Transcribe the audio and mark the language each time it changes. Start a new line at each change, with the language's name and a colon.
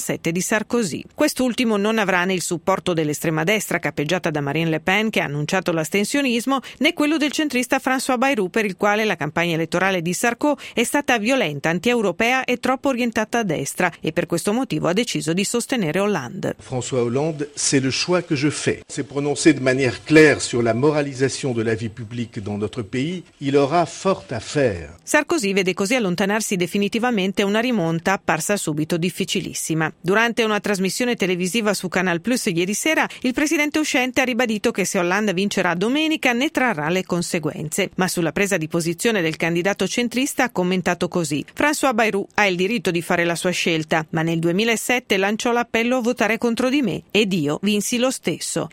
Italian: 2017 di Sarkozy. Quest'ultimo non avrà né il supporto dell'estrema destra capeggiata da Marine Le Pen, che ha annunciato l'astensionismo, né quello del centrista François Bayrou, per il quale la campagna elettorale di Sarkozy è stata violenta, antieuropea e troppo orientata a destra, e per questo motivo ha deciso di sostenere Hollande.
French: François Hollande, c'est le choix que je fais. S'est prononcé de manière claire sur la moralisation de la vie publique dans notre pays, il aura fort à faire.
Italian: Sarkozy vede così allontanarsi definitivamente una rimonta apparsa subito difficilissima. Durante una trasmissione televisiva su Canal Plus ieri sera, il presidente uscente ha ribadito che se Hollande vincerà domenica ne trarrà le conseguenze. Ma sulla presa di posizione del candidato centrista ha commentato così: François Bayrou ha il diritto di fare la sua scelta, ma nel 2007 lanciò l'appello a votare contro di me ed io vinsi lo stesso.